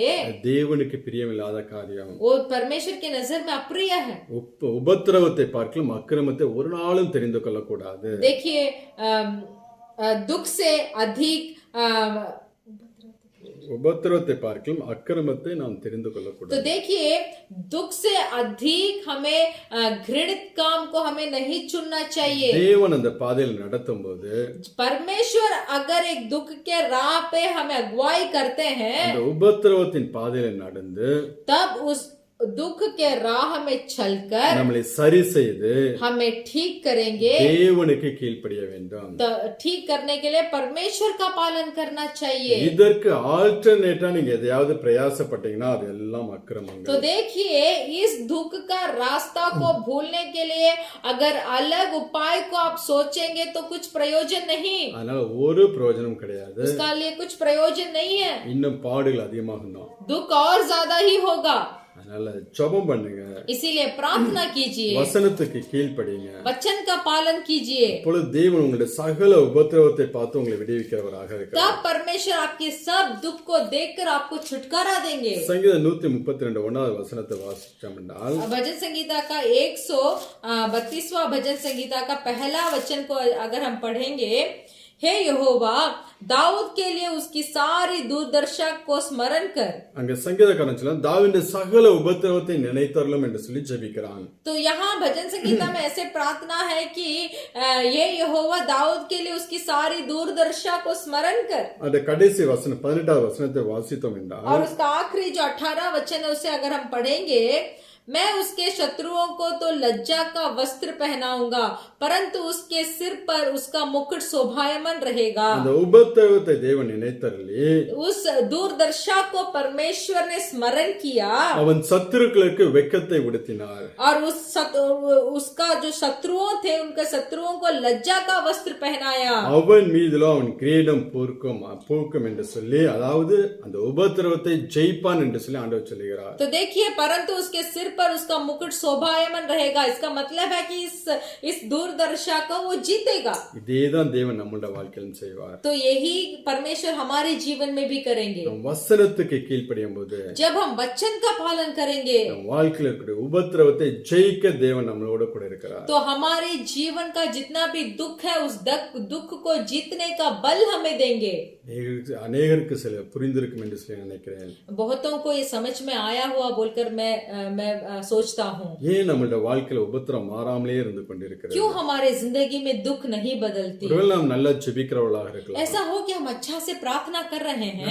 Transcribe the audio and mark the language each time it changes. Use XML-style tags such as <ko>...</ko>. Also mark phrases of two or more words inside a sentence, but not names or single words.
<ta>தேவனுக்கு பிரியமில்லாத காரியம்.</ta> <hi>वो परमेश्वर के नजर में अप्रिय है।</hi> <ta>உபத்திரவத்தை பார்க்கலாம் அக்கிரமத்தை ஒரு நாளும் தெரிந்து கொள்ளக்கூடாது.</ta> <hi>देखिए, दुख से अधिक</hi> <ta>உபத்திரவத்தை பார்க்கலாம் அக்கிரமத்தை நாம் தெரிந்து</ta> <hi>तो</hi> <ta>கொள்ளக்கூடாது.</ta> <hi>देखिए, दुख से अधिक हमें घृणित काम को हमें नहीं चुनना चाहिए।</hi> <ta>தேவன் அந்த பாதையில் நடத்தும் போது</ta> <hi>परमेश्वर अगर एक दुख के राह पे हमें अगुवाई करते हैं,</hi> <ta>அந்த உபத்திரவத்தின் பாதையில நடந்து</ta> <hi>तब उस दुख के राह में चलकर</hi> <ta>நம்மளை சரி செய்து</ta> <hi>हमें ठीक करेंगे।</hi> <ta>தேவனுக்கு கீழ்ப்படிய வேண்டும்.</ta> <hi>तो ठीक करने के लिए परमेश्वर का पालन करना चाहिए।</hi> <ta>இதற்கு ஆல்டர்னேட்டா நீங்க எதையாவது பிரயாசப்பட்டீங்கன்னா அது எல்லாம் அக்கிரமங்கள்.</ta> <hi>तो देखिए, इस दुख का रास्ता को भूलने के लिए अगर अलग उपाय को आप सोचेंगे तो कुछ प्रयोजन नहीं,</hi> <ta>அதனால ஒரு பிரயோஜனம் கிடையாது.</ta> <hi>उसका लिए कुछ प्रयोजन नहीं है,</hi> <ta>இன்னும் பாடுகள் அதிகமாகும் தான்.</ta> <hi>दुख और ज्यादा ही होगा।</hi> <ta>அதனால ஜெபம் பண்ணுங்க,</ta> <hi>इसीलिए प्रार्थना कीजिए,</hi> <ta>வசனத்துக்கு கீழ்ப்படிங்க.</ta> <hi>वचन का पालन कीजिए,</hi> <ta>அப்பொழுது தேவன் உங்களுடைய சகல உபத்திரவத்தை பார்த்து உங்களை விடுவிக்கிறவராக இருக்கிறார்.</ta> <hi>तब परमेश्वर आपके सब दुख को देखकर आपको छुटकारा देंगे।</hi> <ta>சங்கீதம் 132 1வது வசனத்தை வாசிச்சோம்னால்</ta> <hi>भजन संगीता का 132वां भजन संगीता का पहला वचन को अगर हम पढ़ेंगे, हे यहोवा, दाऊद के लिए उसकी सारी दूरदर्शा को स्मरण कर।</hi> <ta>அங்க சங்கீதக்காரன் சொல்றான் தாவீது சகல உபத்திரவத்தை நினைத்தருளும் என்று சொல்லி ஜெபிக்கிறான்.</ta> <hi>तो यहाँ भजन संगीता में ऐसे प्रार्थना है कि ये यहोवा दाऊद के लिए उसकी सारी दूरदर्शा को स्मरण कर।</hi> <ta>அந்த கடைசி வசனம் 18வது வசனத்தை வாசித்தோம் என்றால்</ta> <hi>और उसका आखिरी जो 18 वचन है उसे अगर हम पढ़ेंगे, मैं उसके शत्रुओं को तो लज्जा का वस्त्र पहनाऊंगा, परंतु उसके सिर पर उसका मुकुट शोभायमान रहेगा।</hi> <ta>அந்த உபத்திரவத்தை தேவன் நினைத்தருளி</ta> <hi>उस दूरदर्शा को परमेश्वर ने स्मरण किया</hi> <ta>அவன் சத்துருக்களுக்கு வெட்கத்தை உடுத்தினார்.</ta> <hi>और उसका जो शत्रुओं थे, उनके शत्रुओं को लज्जा का वस्त्र पहनाया।</hi> <ta>அவன் மீதிலும் அவன் கிரீடம் பூக்கும் என்று சொல்லி, அதாவது அந்த உபத்திரவத்தை ஜெயிப்பான் என்று சொல்லி ஆண்டவர் சொல்லுகிறார்.</ta> <hi>तो देखिए, परंतु उसके सिर पर उसका मुकुट शोभायमान रहेगा। इसका मतलब है कि इस दूरदर्शा को वो जीतेगा।</hi> <ta>இதேதான் தேவன் நம்முடைய வாழ்க்கையிலும் செய்வார்.</ta> <hi>तो यही परमेश्वर हमारे जीवन में भी करेंगे।</hi> <ta>நம் வசனத்துக்கு கீழ்ப்படியும் போது</ta> <hi>जब हम वचन का पालन करेंगे,</hi> <ta>நம் வாழ்க்கையில் இருக்கிற உபத்திரவத்தை ஜெயிக்க தேவன் நம்மளோட கூட இருக்கிறார்.</ta> <hi>तो हमारे जीवन का जितना भी दुख है, उस दुख को जीतने का बल हमें देंगे।</hi> <ta>அநேகருக்கு சில புரிந்திருக்கும் என்று சொல்லி நினைக்கிறேன்.</ta> <hi>बहुतों को ये समझ में आया हुआ बोलकर मैं सोचता हूँ।</hi> <ta>ஏன் நம்மளுடைய வாழ்க்கையில உபத்திரம் மாறாமலே இருந்து கொண்டிருக்கிறது?</ta> <hi>क्यों हमारे जिंदगी में दुख नहीं बदलती?</hi> <ta>ஒருவேளை நாம் நல்லா ஜெபிக்கிறவர்களாக இருக்கலாம்,</ta> <hi>ऐसा हो कि हम अच्छा से प्रार्थना कर रहे हैं,</hi>